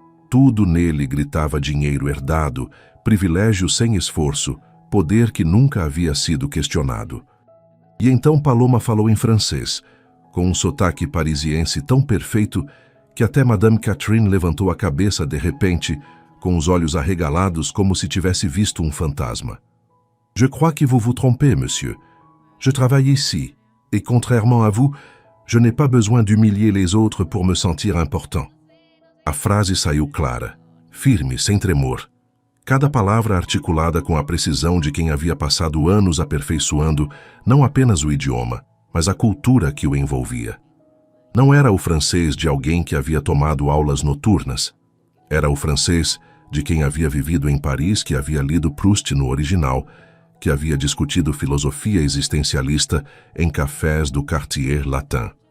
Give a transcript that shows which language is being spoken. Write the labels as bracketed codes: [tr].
[pt] Tudo nele gritava dinheiro herdado, privilégio sem esforço, poder que nunca havia sido questionado. E então Paloma falou em francês, com um sotaque parisiense tão perfeito que até Madame Catherine levantou a cabeça de repente, com os olhos arregalados como se tivesse visto um fantasma. [fr] Je crois que vous vous trompez, monsieur. Je travaille ici, et contrairement à vous, je n'ai pas besoin d'humilier les autres pour me sentir important. [pt] A frase saiu clara, firme, sem tremor. Cada palavra articulada com a precisão de quem havia passado anos aperfeiçoando não apenas o idioma, mas a cultura que o envolvia. Não era o francês de alguém que havia tomado aulas noturnas. Era o francês de quem havia vivido em Paris, que havia lido Proust no original, que havia discutido filosofia existencialista em cafés do Quartier Latin.